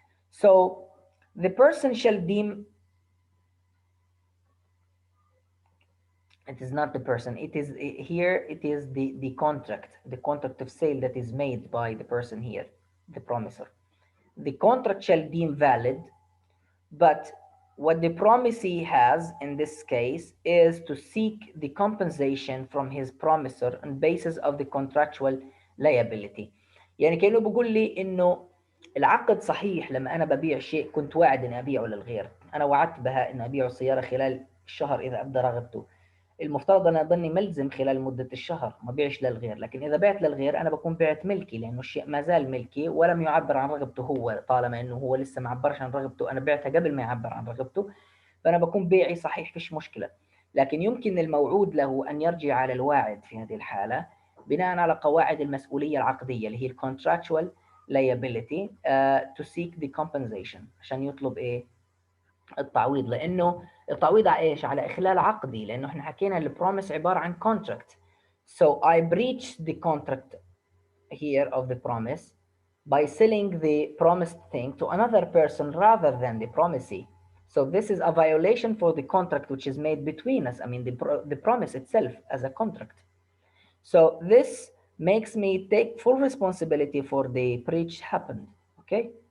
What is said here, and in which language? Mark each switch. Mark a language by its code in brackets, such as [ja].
[en] So the person shall deem, it is not the person, it is here, it is the contract of sale that is made by the person here, the promisor. The contract shall deem valid. But what the promisee has in this case is to seek the compensation from his promisor on basis of the contractual liability. [ar] يعني كأنه بيقول لي إنه العقد صحيح، لما أنا ببيع شيء كنت واعد إني أبيعه للغير، أنا وعدت بها إني أبيع السيارة خلال الشهر إذا أبدى رغبته، المفترض أنا أظني ملزم خلال مدة الشهر ما بيعش للغير، لكن إذا بعت للغير أنا بكون بعت ملكي، لأنه الشيء ما زال ملكي ولم يعبر عن رغبته هو، طالما إنه هو لسه ما عبرش عن رغبته، أنا بعتها قبل ما يعبر عن رغبته، فأنا بكون بيعي صحيح فيش مشكلة. لكن يمكن الموعود له أن يرجع على الواعد في هذه الحالة بناء على قواعد المسؤولية العقدية اللي هي [en] contractual liability to seek the compensation، [ar] عشان يطلب إيه؟ التعويض. لانه التعويض على ايش؟ على اخلال عقدي، لانه احنا حكينا البروميس عباره عن contract. [en] So I breached the contract here of the promise by selling the promised thing to another person rather than the promisee. So this is a violation for the contract which is made between us. I mean the promise itself as a contract. So this makes me take full responsibility for the breach happened. Okay.